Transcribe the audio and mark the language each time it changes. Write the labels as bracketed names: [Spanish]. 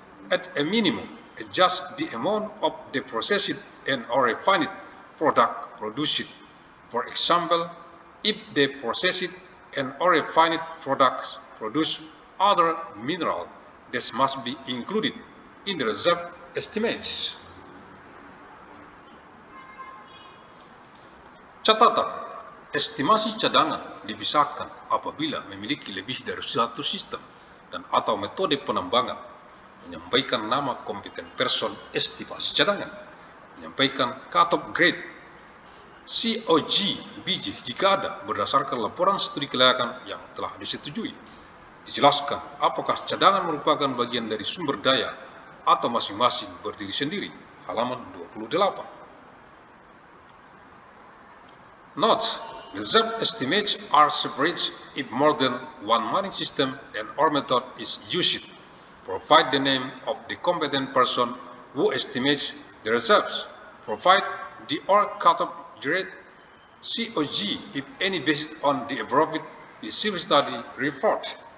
[English] At a minimum, adjust the amount of the processed and or refined product produced. For example, if the processed and or refined products produce other mineral, this must be included in the reserve estimates. [Indonesian] Catatan, estimasi cadangan dipisahkan apabila memiliki lebih dari satu sistem dan atau metode penambangan, menyampaikan nama kompeten person estimasi cadangan, menyampaikan cut-off grade, COG biji jika ada berdasarkan laporan studi kelayakan yang telah disetujui, dijelaskan apakah cadangan merupakan bagian dari sumber daya atau masing-masing berdiri sendiri, halaman 28. [English] Note, reserve estimates are separate if more than one mining system and or method is used. Provide the name of the competent person who estimates the reserves. Provide the or cut-off grade, COG, if any, based on the above feasibility study report.